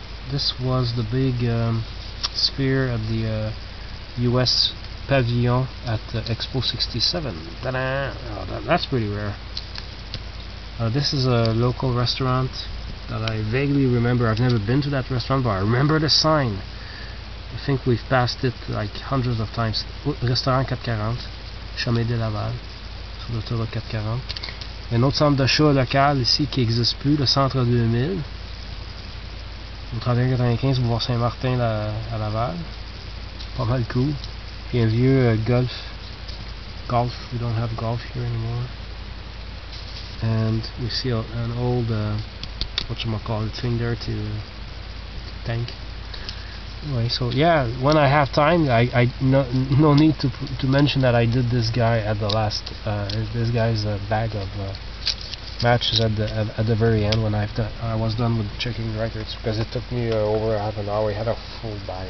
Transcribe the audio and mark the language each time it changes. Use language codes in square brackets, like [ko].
[en] This was the big sphere at the US Pavilion at Expo 67. Ta-da! Oh, that's pretty rare. This is a local restaurant that I vaguely remember. I've never been to that restaurant, but I remember the sign. I think we've passed it like hundreds of times. [fr] Restaurant 440, Chemin de Laval, sur l'autoroute 440. Un autre centre d'achat local ici qui n'existe plus, le Centre 2000. Au 3195, boulevard Saint-Martin à Laval. Pas mal cool. Puis un vieux golf. [en] We don't have golf here anymore. And we see an old, whatchamacallit thing there to tank. Anyway, so yeah, when I have time, I no need to mention that I did this guy at the last, this guy's bag of matches at the very end when I was done with checking the records, because it took me over half an hour. We had a full bag.